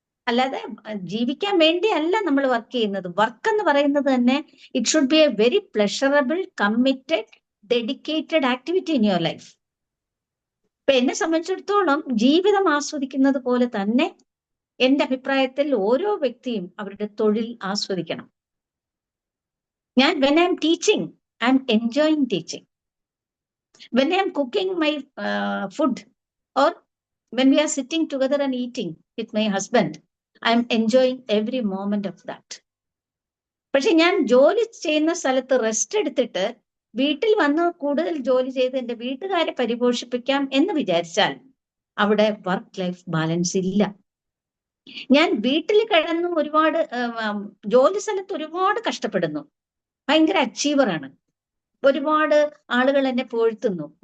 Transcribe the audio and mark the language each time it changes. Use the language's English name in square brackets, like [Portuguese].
[Malayalam] അല്ലാതെ ജീവിക്കാൻ വേണ്ടിയല്ല നമ്മൾ വർക്ക് ചെയ്യുന്നത്. വർക്ക് എന്ന് പറയുന്നത് തന്നെ [English] It should be a very pleasurable, committed, dedicated activity in your life. [Malayalam] ഇപ്പൊ എന്നെ സംബന്ധിച്ചിടത്തോളം ജീവിതം ആസ്വദിക്കുന്നത് പോലെ തന്നെ എന്റെ അഭിപ്രായത്തിൽ ഓരോ വ്യക്തിയും അവരുടെ തൊഴിൽ ആസ്വദിക്കണം. ഞാൻ [English] when I am teaching, I am enjoying teaching. When I am cooking my food or when we are sitting together and eating with my husband, I am enjoying every moment of that. [Malayalam] പക്ഷെ ഞാൻ ജോലി ചെയ്യുന്ന സ്ഥലത്ത് rest എടുത്തിട്ട് വീട്ടിൽ വന്ന് കൂടുതൽ ജോലി ചെയ്ത് എന്റെ വീട്ടുകാരെ പരിപോഷിപ്പിക്കാം എന്ന് വിചാരിച്ചാൽ അവിടെ വർക്ക് ലൈഫ് ബാലൻസ് ഇല്ല. ഞാൻ വീട്ടിൽ കിടന്നും ഒരുപാട് ജോലി സ്ഥലത്ത് ഒരുപാട് കഷ്ടപ്പെടുന്നു, ഭയങ്കര അച്ചീവറാണ്, ഒരുപാട് ആളുകൾ എന്നെ പുകഴ്ത്തുന്നു.